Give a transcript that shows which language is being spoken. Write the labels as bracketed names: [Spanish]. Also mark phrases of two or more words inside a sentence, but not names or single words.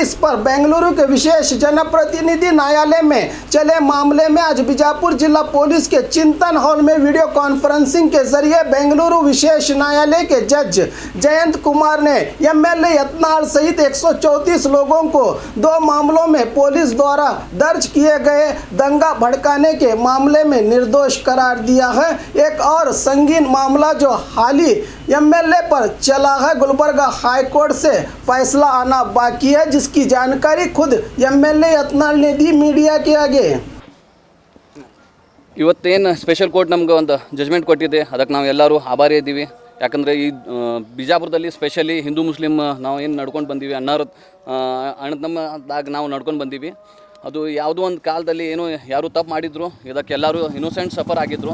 [Hindi] इस पर बेंगलुरु के विशेष जनप्रतिनिधि न्यायालय में चले मामले में आज बीजापुर जिला पुलिस के चिंतन हॉल में [English] video conferencing [Hindi] के जरिए बेंगलुरु विशेष न्यायालय के जज जयंत कुमार ने एमएलए अतनाल सहित 134 लोगों को 2 मामलों में पुलिस द्वारा दर्ज किए गए दंगा भड़काने के मामले में निर्दोष करार दिया है। एक और संगीन मामला जो हाल ही एमएलए पर चला है, गुलबर्गा हाईकोर्ट से फैसला आना बाकी है, जिसकी जानकारी खुद एमएलए अतनाल ने दी मीडिया के आगे। [Kannada] ಇವತ್ತೇನು [English] special court [Kannada] ನಮ್ಗೆ ಒಂದು ಜಜ್ಮೆಂಟ್ ಕೊಟ್ಟಿದೆ, ಅದಕ್ಕೆ ನಾವು ಎಲ್ಲರೂ ಆಭಾರಿ ಇದ್ದೀವಿ. ಯಾಕಂದರೆ ಈ ಬಿಜಾಪುರದಲ್ಲಿ ಸ್ಪೆಷಲಿ ಹಿಂದೂ ಮುಸ್ಲಿಮ್ ನಾವು ಏನು ನಡ್ಕೊಂಡು ಬಂದೀವಿ ಅಣ್ಣತಮ್ಮದಾಗ ನಾವು ನಡ್ಕೊಂಡು ಬಂದೀವಿ. ಅದು ಯಾವುದೋ ಒಂದು ಕಾಲದಲ್ಲಿ ಏನೋ ಯಾರು ತಪ್ಪು ಮಾಡಿದ್ರು, ಇದಕ್ಕೆ ಎಲ್ಲರೂ [English] innocent suffer [Kannada] ಆಗಿದ್ದರು.